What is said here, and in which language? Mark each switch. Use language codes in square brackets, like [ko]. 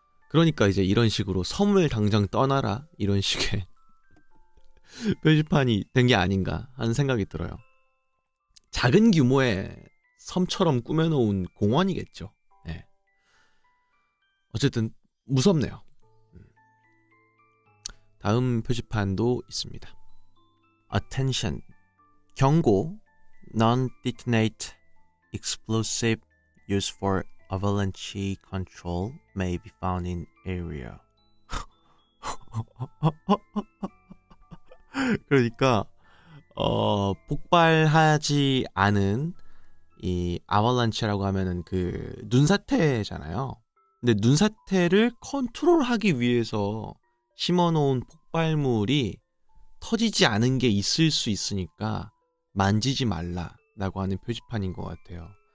[ko] 그러니까 이제 이런 식으로 섬을 당장 떠나라 이런 식의 표지판이 된 게 아닌가 하는 생각이 들어요. 작은 규모의 섬처럼 꾸며놓은 공원이겠죠. 네. 어쨌든 무섭네요. 다음 표지판도 있습니다. [en] Attention. 경고. Non-detonate explosive used for avalanche control may be found in area. [ko] 그러니까 폭발하지 않은 이 아발란치라고 하면은 그 눈사태잖아요. 근데 눈사태를 컨트롤하기 위해서 심어놓은 폭발물이 터지지 않은 게 있을 수 있으니까 만지지 말라라고 하는 표지판인 것 같아요.